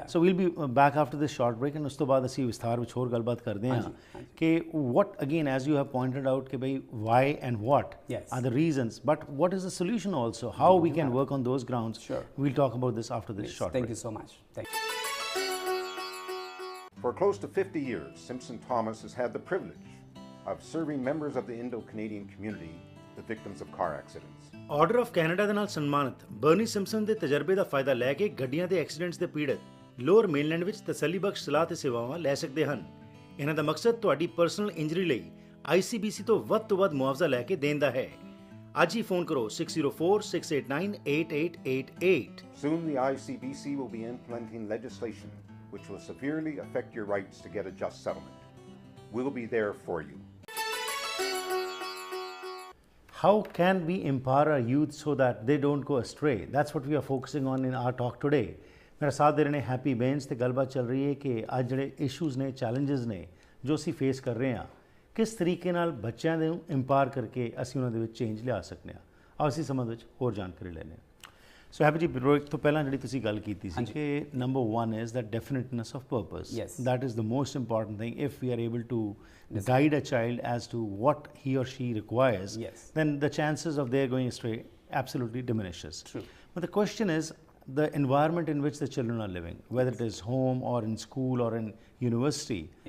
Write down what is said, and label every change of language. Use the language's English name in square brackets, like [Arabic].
[English] So we'll be back after this short break, and [Punjabi] usto baad ਅਸੀਂ ਵਿਸਥਾਰ ਵਿੱਚ ਹੋਰ ਗੱਲਬਾਤ ਕਰਦੇ ਹਾਂ ਕਿ [English] what again, as you have pointed out, [Hindi] कि भाई [English] why and what are the reasons, but what is the solution also, how we can work on those grounds. Sure. We'll talk about this after this short break. Thank you so much. Thank you. For close to 50 years, Simpson Thomas has had the privilege of serving members of the Indo-Canadian community, the victims of car accidents. [Punjabi] Order of Canada ਦੇ ਨਾਲ ਸਨਮਾਨਿਤ Bernie Simpson ਦੇ ਤਜਰਬੇ ਦਾ ਫਾਇਦਾ ਲੈ ਕੇ ਗੱਡੀਆਂ ਦੇ accidents ਦੇ ਪੀੜਤ ਲੋਅਰ ਮੇਨਲੈਂਡ ਵਿੱਚ ਤਸੱਲੀਬਖਸ਼ ਸਲਾਹ ਤੇ ਸੇਵਾਵਾਂ ਲੈ ਸਕਦੇ ਹਨ। ਇਹਨਾਂ ਦਾ ਮਕਸਦ ਤੁਹਾਡੀ ਪਰਸਨਲ ਇੰਜਰੀ ਲਈ ICBC ਤੋਂ ਵੱਧ ਮੁਆਵਜ਼ਾ ਲੈ ਕੇ ਦੇਣ ਦਾ ਹੈ। ਅੱਜ ਹੀ ਫੋਨ ਕਰੋ 6046898888। [English] Soon the ICBC will be implementing legislation which will severely affect your rights to get a just settlement. We'll be there for you. How can we empower our youth so that they don't go astray? That's what we are focusing on in our talk today. [Hindi] मेरा साथ दे रहे हैं happy बेन्स [Punjabi] ते गलबात चल रही है कि ਅੱਜ ਜਿਹੜੇ ਇਸ਼ੂਜ਼ ਨੇ ਚੈਲੰਜਸ ਨੇ ਜੋ ਅਸੀਂ ਫੇਸ ਕਰ ਰਹੇ ਹਾਂ ਕਿਸ ਤਰੀਕੇ ਨਾਲ ਬੱਚਿਆਂ ਨੂੰ ਇੰਪਾਵਰ ਕਰਕੇ ਅਸੀਂ ਉਹਨਾਂ ਦੇ ਵਿੱਚ ਚੇਂਜ ਲਿਆ ਸਕਦੇ ਹਾਂ। ਆਓ ਅਸੀਂ ਸੰਬੰਧ ਵਿੱਚ ਹੋਰ ਜਾਣਕਾਰੀ ਲੈਂਦੇ ਹਾਂ। ਸੋ ਹੈਪੀ ਜੀ, ਬ੍ਰੇਕ ਤੋਂ ਪਹਿਲਾਂ ਜਿਹੜੀ ਤੁਸੀਂ ਗੱਲ ਕੀਤੀ ਸੀ ਕਿ [English] Number 1 is that definiteness of purpose. that is the most important thing. If we are able to guide a child as to what he or she requires, then the chances of their going astray absolutely diminishes. True. But the question is the environment in which the children are living, whether it is home or in school or in university.